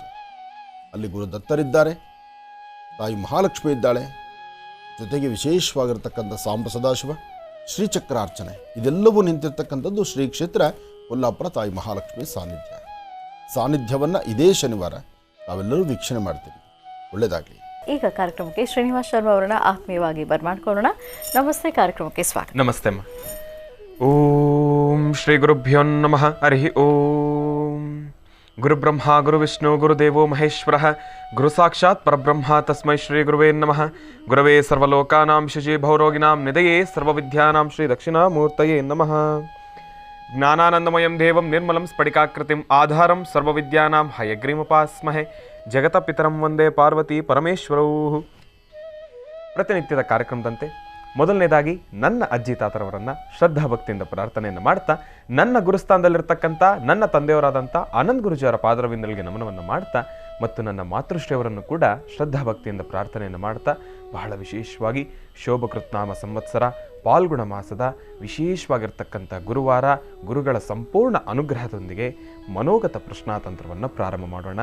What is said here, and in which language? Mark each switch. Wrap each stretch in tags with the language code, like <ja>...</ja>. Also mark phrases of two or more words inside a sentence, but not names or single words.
<kn>ಅಲ್ಲಿ ಗುರುದತ್ತರಿದ್ದಾರೆ, ತಾಯಿ ಮಹಾಲಕ್ಷ್ಮಿ ಇದ್ದಾಳೆ, ಜೊತೆಗೆ ವಿಶೇಷವಾಗಿರ್ತಕ್ಕಂಥ ಸಾಂಬ ಸದಾಶಿವ, ಶ್ರೀಚಕ್ರಾರ್ಚನೆ, ಇದೆಲ್ಲವೂ ನಿಂತಿರ್ತಕ್ಕಂಥದ್ದು ಶ್ರೀ ಕ್ಷೇತ್ರ ಕೊಲ್ಲಾಪುರ ತಾಯಿ ಮಹಾಲಕ್ಷ್ಮಿ ಸಾನ್ನಿಧ್ಯವನ್ನು ಇದೇ ಶನಿವಾರ ನಾವೆಲ್ಲರೂ ವೀಕ್ಷಣೆ ಮಾಡ್ತೀವಿ. ಒಳ್ಳೆಯದಾಗಲಿ. ಈಗ ಕಾರ್ಯಕ್ರಮಕ್ಕೆ ಶ್ರೀನಿವಾಸ್ ಶರ್ಮಾ ಅವರನ್ನ ಆತ್ಮೀಯವಾಗಿ ಬರ್ಮಾಡ್ಕೊಳ್ಳೋಣ. ನಮಸ್ತೆ, ಕಾರ್ಯಕ್ರಮಕ್ಕೆ ಸ್ವಾಗತ. ನಮಸ್ತೆ ಅಮ್ಮ.</kn> <sa>ಓಂ ಶ್ರೀ ಗುರುಭ್ಯೋ ನಮಃ. ಹರಿ ಓಂ. ಗುರುಬ್ರಹ್ಮ ಗುರುವಿಷ್ಣು ಗುರುದೇವೋ ಮಹೇಶ್ವರಃ ಗುರು ಸಾಕ್ಷಾತ್ ಪರಬ್ರಹ್ಮ ತಸ್ಮೈ ಶ್ರೀ ಗುರುವೇ ನಮಃ. ಗುರವೇ ಸರ್ವಲೋಕಾನಾಂ ಶುಚಿ ಭೌರೋಗಿನಾಂ ನಿಧಯೇ ಸರ್ವವಿದ್ಯಾನಾಂ ಶ್ರೀ ದಕ್ಷಿಣಾಮೂರ್ತಯೇ ನಮಃ. ಜ್ಞಾನಾನಂದಮಯಂ ದೇವಂ ನಿರ್ಮಲಂ ಸ್ಫಟಿಕಾಕೃತಿಂ ಆಧಾರಂ ಸರ್ವವಿದ್ಯಾನಾಂ ಹಯಗ್ರೀಮುಪಾಸ್ಮಹೆ. ಜಗತಪಿತರಂ ವಂದೇ ಪಾರ್ವತಿ ಪರಮೇಶ್ವರೌ.</sa> <kn>ಪ್ರತಿನಿತ್ಯದ ಕಾರ್ಯಕ್ರಮದಂತೆ ಮೊದಲನೇದಾಗಿ ನನ್ನ ಅಜ್ಜಿ ತಾತರವರನ್ನು ಶ್ರದ್ಧಾಭಕ್ತಿಯಿಂದ ಪ್ರಾರ್ಥನೆಯನ್ನು ಮಾಡ್ತಾ, ನನ್ನ ಗುರುಸ್ಥಾನದಲ್ಲಿರ್ತಕ್ಕಂಥ ನನ್ನ ತಂದೆಯವರಾದಂಥ ಆನಂದ್ ಗುರುಜಿಯವರ ಪಾದರವಿಂದಲಿಗೆ ನಮನವನ್ನು ಮಾಡ್ತಾ, ಮತ್ತು ನನ್ನ ಮಾತೃಶ್ರೀಯವರನ್ನು ಕೂಡ ಶ್ರದ್ಧಾಭಕ್ತಿಯಿಂದ ಪ್ರಾರ್ಥನೆಯನ್ನು ಮಾಡ್ತಾ, ಬಹಳ ವಿಶೇಷವಾಗಿ ಶೋಭಕೃತ್ನಾಮ ಸಂವತ್ಸರ ಪಾಲ್ಗುಣ ಮಾಸದ ವಿಶೇಷವಾಗಿರ್ತಕ್ಕಂಥ ಗುರುವಾರ, ಗುರುಗಳ ಸಂಪೂರ್ಣ ಅನುಗ್ರಹದೊಂದಿಗೆ ಮನೋಗತ ಪ್ರಶ್ನಾತಂತ್ರವನ್ನು ಪ್ರಾರಂಭ ಮಾಡೋಣ.</kn>